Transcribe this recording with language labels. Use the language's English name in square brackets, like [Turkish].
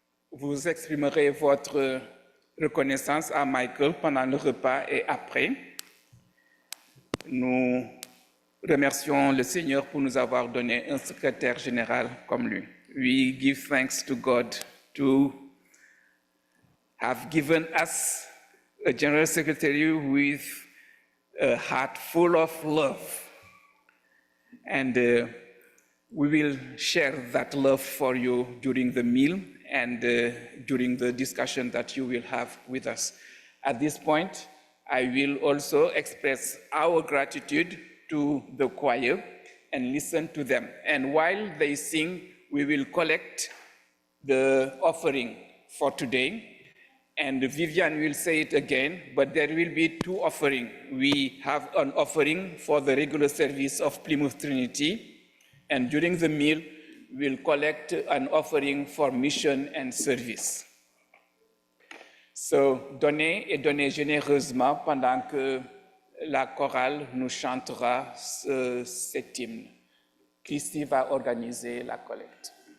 [French] Vous exprimerez votre reconnaissance à Michael pendant le repas et après. Nous remercions le Seigneur pour nous avoir donné un secrétaire général comme lui. [English] We give thanks to God to have given us a general secretary with a heart full of love. And we will share that love for you during the meal and during the discussion that you will have with us. At this point, I will also express our gratitude to the choir and listen to them. And while they sing, we will collect the offering for today. And Vivian will say it again, but there will be two offerings. We have an offering for the regular service of Plymouth Trinity, and during the meal, we'll collect an offering for mission and service. [French] So, donnez et donnez généreusement pendant que la chorale nous chantera cet hymne. Christy va organiser la collecte.